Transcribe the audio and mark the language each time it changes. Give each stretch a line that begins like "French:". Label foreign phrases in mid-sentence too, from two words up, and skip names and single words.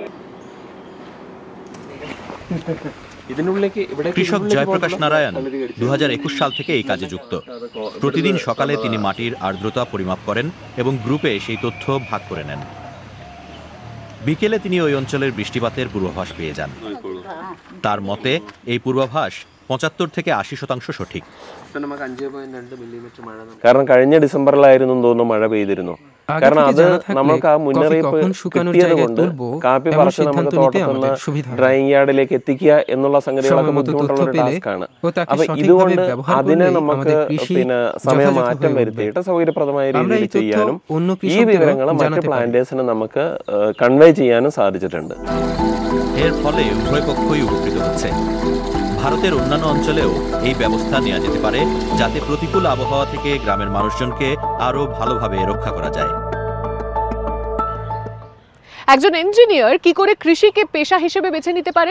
Bangla: কৃষক জয়প্রকাশ নারায়ণ 2021 সাল থেকে এই কাজে যুক্ত। প্রতিদিন সকালে তিনি মাটির আর্দ্রতা পরিমাপ করেন এবং গ্রুপে সেই তথ্য ভাগ করে নেন। বিকেলে তিনি ওই অঞ্চলের বৃষ্টিপাতের পূর্বাভাস পেয়ে যান। তার মতে এই পূর্বাভাস 75 থেকে 80% സঠিക്.
Malayalam: കാരണം കഴിഞ്ഞ ഡിസംബറിലായിരുന്നു തോന്നുന്നു മഴ പെയ്തിരുന്നു. കാരണം അത് നമുക്ക് ആ മുന്നറിയിപ്പ് കിട്ടിയത് കൊണ്ട് കാപ്പി പറിച്ച് നമുക്ക് തോട്ടത്തിൽ
English: drying yard
Malayalam: എത്തിക്കുക എന്നുള്ള സംഗതികളൊക്കെ ബുദ്ധിമുട്ടുള്ള ഒരു ടാസ്ക്കാണ്. അപ്പൊ ഇതുകൊണ്ട് അതിനെ നമുക്ക് പിന്നെ സമയമാറ്റം വരുത്തിയിട്ട് സൗകര്യപ്രദമായ രീതിയിൽ ചെയ്യാനും ഈ വിവരങ്ങൾ മറ്റ് പ്ലാന്റേഴ്സിന് നമുക്ക് കൺവേ ചെയ്യാനും സാധിച്ചിട്ടുണ്ട്.
Bangla: এর ফলে উভয় পক্ষই উপকৃত হচ্ছে। ভারতের অন্যান্য অঞ্চলেও এই ব্যবস্থা নেওয়া যেতে পারে যাতে প্রতিকূল আবহাওয়া থেকে গ্রামের মানুষজনকে আরো ভালোভাবে রক্ষা করা যায়। একজন ইঞ্জিনিয়ার কি করে কৃষিকে পেশা হিসেবে বেছে নিতে পারেন?